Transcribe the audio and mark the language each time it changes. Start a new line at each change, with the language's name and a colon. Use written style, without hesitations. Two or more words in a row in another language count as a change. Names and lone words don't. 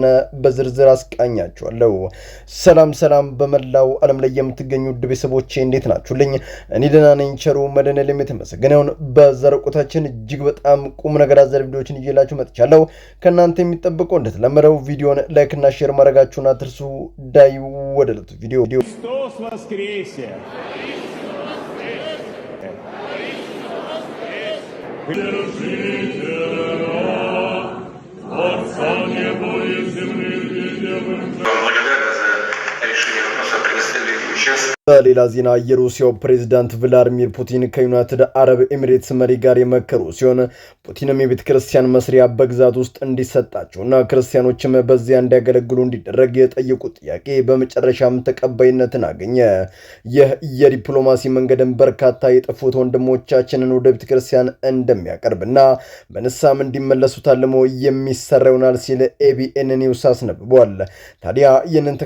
Amharic: በዝርዝር አስቃኛችኋለሁ። ሰላም በመላው ዓለም ላይ የምትገኙ ውድ ቤተሰቦቼ እንዴት ናችሁልኝ? እኔ ደህና ነኝ። ቸሩ መድኃኔዓለም የተመሰገነውን። በዘረቁታችን እጅግ በጣም ቁም ነገር አዘል ቪዲዮዎችን ይዤላችሁ መጥቻለሁ። ከእናንተ የሚጠብቀው እንደተለመደው ቪዲዮን ላይክ እና ሼር ማድረጋችሁን አትርሱ። ዳይ ወደ ዕለቱ ቪዲዮ
Russian: Христос воскресе! Благодарна за решение вопроса предоставили участие.
Amharic: በሌላ ዜና የሩሲያው ፕሬዝዳንት ቭላዲሚር ፑቲን ከዩናይትድ አረብ ኤሚሬትስ መሪ ጋር የመከሩ ሲሆን ፑቲንም የቤተ ክርስቲያን መስሪያ በግዛት ውስጥ እንዲሰጣቸውና ክርስቲያኖችም በዚያ እንዲያገለግሉ እንዲደረግ የጠየቁት ጥያቄ በመጨረሻም ተቀባይነትን አገኘ። ይህ የዲፕሎማሲ መንገድን በርካታ የጠፉት ወንድሞቻችንን ወደ ቤተ ክርስቲያን እንደሚያቀርብና በንስሐም እንዲመለሱ ታልሞ የሚሰራ ይሆናል ሲል ኤቢኤን ኒውስ አስነብቧል። ታዲያ ይህንን